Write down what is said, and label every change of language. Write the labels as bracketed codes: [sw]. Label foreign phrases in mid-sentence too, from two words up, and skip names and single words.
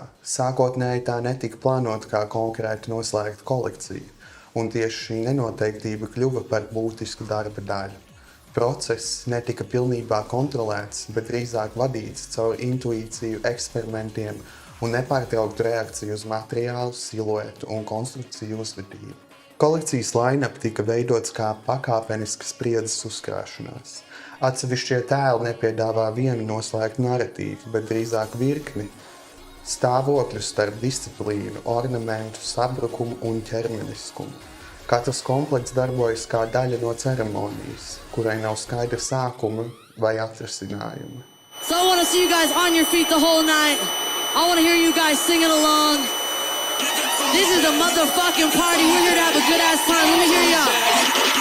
[lv] Sākotnēji tā netika plānota kā konkrēti noslēgta kolekcija, un tieši šī nenoteiktība kļuva par būtisku darba daļu. Process netika pilnībā kontrolēts, bet drīzāk vadīts caur intuīciju, eksperimentiem un nepārtrauktu reakciju uz materiālu, siluetu un konstrukciju uzvedību. Kolekcijas line-up tika veidots kā pakāpeniska spriedzes uzkrāšanās. Atsevišķie tēli nepiedāvā vienu noslēgtu naratīvu, bet drīzāk virkni stāvokļu starp disciplīnu, ornamentu, sabrukumu un ķermeniskumu. Katrs komplekts darbojas kā daļa no ceremonijas, kurai nav skaidra sākuma vai atrasinājuma. [en] So I want to see you guys on your feet the whole night. I want to hear you guys singing along. This is a motherfucking party. We're here to have a good ass time. Let me hear y'all.